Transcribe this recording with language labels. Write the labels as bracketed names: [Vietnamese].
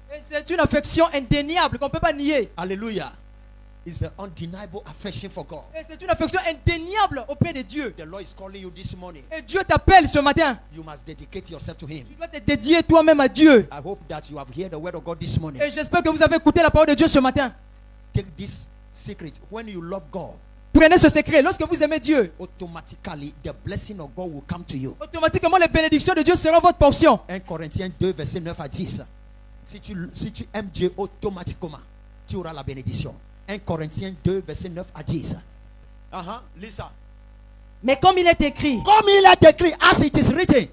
[French] Et c'est une affection indéniable qu'on ne peut pas nier. Hallelujah. [English] Is an undeniable affection for God. [French] Et c'est une affection indéniable auprès de Dieu. [English] The Lord is calling you this morning. [French] Et Dieu t'appelle ce matin. [English] You must dedicate yourself to Him. [French] Tu dois te dédier toi-même à Dieu. [English] I hope that you have heard the word of God this morning. [French] Et j'espère que vous avez écouté la parole de Dieu ce matin. [English] Take this secret. When you love God, [French] Prenez ce secret. Lorsque vous aimez Dieu, [English] automatically the blessing of God will come to you. [French] automatiquement les bénédictions de Dieu seront votre portion. 1 Corinthiens 2, verset 9 à 10. Si tu aimes Dieu, automatiquement, tu auras la bénédiction. 1 Corinthiens 2, verset 9 à 10. Lis ça. Mais comme il est écrit, Comme il est écrit, [English] as it is written.